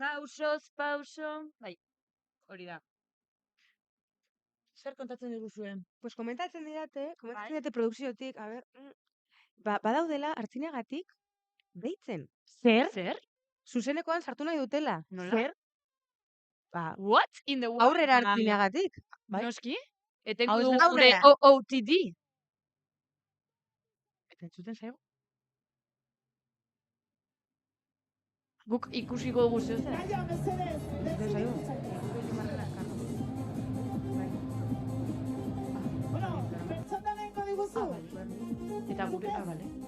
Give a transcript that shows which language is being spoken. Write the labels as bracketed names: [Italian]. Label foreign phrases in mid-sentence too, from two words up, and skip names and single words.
[Basque] Pauso. Bai, hori da. Zer kontatzen diguzuen? Pues komentatzen didate Bai. produkziotik, a ber, badaudela Artziniagatik deitzen. Zer? Zuzenekoan sartu nahi dutela. Nola? Zer? Ba, [English] What in the world? [Basque] aurrera Artziniagatik. Bai. Noski? Etengo Hau ez dugu da gure aurrera. [English] OOTD. [Basque] Eta entzuten zaigu? Guk ikusiko dugu zeu zer. Entzuten zaigu. Eta gure, bale.